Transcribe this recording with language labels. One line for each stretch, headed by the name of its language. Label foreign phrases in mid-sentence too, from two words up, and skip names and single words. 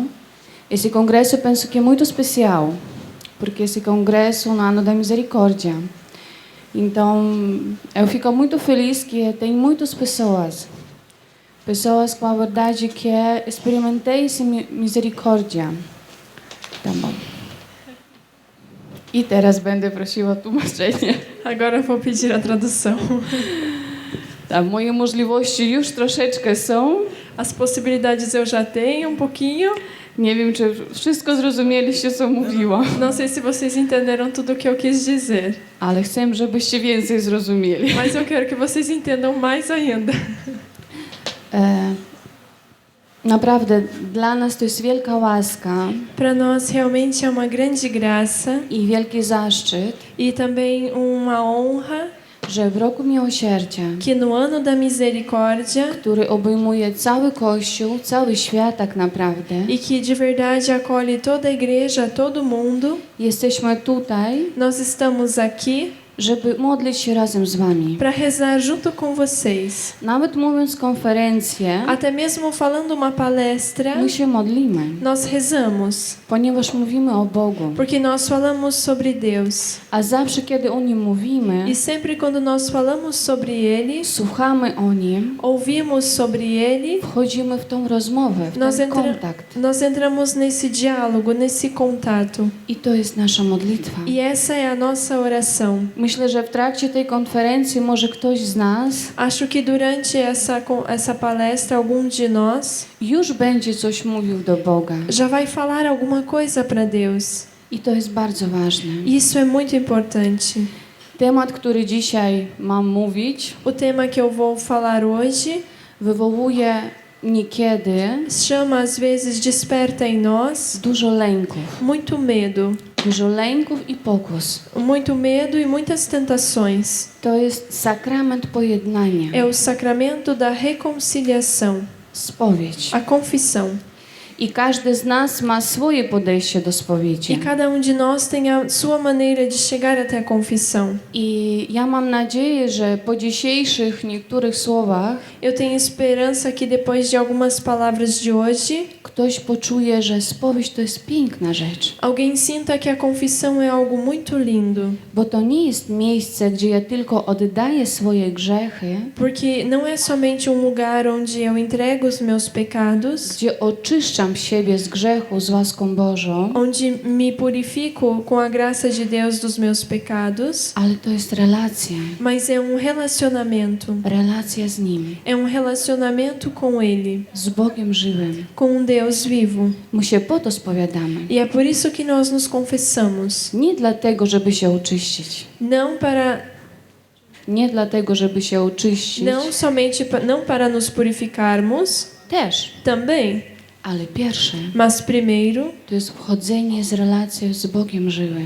Portuguese: Esse congresso eu penso que é muito especial, porque esse congresso é um ano da misericórdia. Então, eu fico muito feliz que tem muitas pessoas com a verdade que experimentei essa misericórdia. Tá bom.
Polish: I teraz będę prosiła o tłumaczenie.
Portuguese: Agora eu vou pedir a tradução.
Polish: Tak, moje możliwości już troszeczkę są.
Portuguese: As possibilidades eu já tenho um pouquinho.
Polish: Nie wiem, czy wszystko zrozumieliście, co mówiłam,
Portuguese: Não sei se vocês entenderam tudo o que eu quis dizer,
Polish: ale chcę, żebyście więcej zrozumieli.
Portuguese: mas eu quero que vocês entendam mais ainda.
Polish: Naprawdę, dla nas to jest wielka łaska
Portuguese: Para nós realmente é uma grande graça
Polish: i wielki zaszczyt,
Portuguese: e também uma honra
Polish: że w roku miłosierdzia,
Portuguese: que no ano da misericórdia
Polish: który obejmuje cały Kościół, cały świat tak naprawdę,
Portuguese: e que de verdade acolhe toda a igreja, todo mundo,
Polish: jesteśmy tutaj,
Portuguese: nós estamos aqui
Polish: żeby modlić się razem z wami.
Portuguese: para rezar junto com vocês.
Polish: Nawet mówiąc konferencję,
Portuguese: Até mesmo falando uma palestra,
Polish: my się modlimy,
Portuguese: nós rezamos,
Polish: ponieważ mówimy o Bogu.
Portuguese: porque nós falamos sobre Deus.
Polish: A zawsze, kiedy o Nim mówimy,
Portuguese: E sempre quando nós falamos sobre Ele,
Polish: słuchamy o Nim,
Portuguese: ouvimos sobre Ele,
Polish: wchodzimy w tą rozmowę, w ten kontakt.
Portuguese: nós entramos nesse diálogo, nesse contato.
Polish: I to jest nasza modlitwa.
Portuguese: E essa é a nossa oração.
Polish: Myślę, że w trakcie tej konferencji może ktoś z nas
Portuguese: Acho que durante essa palestra, algum de nós
Polish: już będzie coś mówił do Boga.
Portuguese: já vai falar alguma coisa para Deus.
Polish: I to jest bardzo ważne.
Portuguese: Isso é muito importante.
Polish: Temat, który dzisiaj mam mówić,
Portuguese: O tema que eu vou falar hoje
Polish: wywołuje niekiedy
Portuguese: chama, às vezes, desperta em nós
Polish: dużo lęków.
Portuguese: muito medo.
Polish: Dużo lęków i pokus.
Portuguese: Muito medo e muitas tentações.
Polish: To jest sakrament pojednania.
Portuguese: É o sacramento da reconciliação,
Polish: Spowiedź.
Portuguese: a confissão.
Polish: I każdy z nas ma swoje podejście do spowiedzi.
Portuguese: E cada um de nós tem a sua maneira de chegar até a confissão.
Polish: I ja mam nadzieję, że po dzisiejszych niektórych słowach
Portuguese: Eu tenho esperança que depois de algumas palavras de hoje,
Polish: ktoś poczuje, że spowiedź to jest piękna rzecz.
Portuguese: alguém sinta que a confissão é algo muito lindo.
Polish: Bo to nie jest miejsce, gdzie ja tylko oddaję swoje grzechy,
Portuguese: Porque não é somente um lugar onde eu entrego os meus pecados,
Polish: gdzie oczyszczam oczyszczam siebie z grzechu z łaską Bożą,
Portuguese: onde me purifico com a graça de Deus dos meus pecados,
Polish: ale to jest relacja.
Portuguese: mas é relacionamento.
Polish: Relacja z Nim.
Portuguese: É relacionamento com Ele,
Polish: Z Bogiem żywym.
Portuguese: com Deus vivo.
Polish: My się po to spowiadamy.
Portuguese: E é por isso que nós nos confessamos.
Polish: Nie dlatego, żeby się oczyścić. Nie dlatego, żeby się oczyścić.
Portuguese: Não somente não para nos purificarmos,
Polish: Też.
Portuguese: também,
Polish: Ale pierwsze
Portuguese: mas primeiro
Polish: to jest wchodzenie z relacją z Bogiem żywym.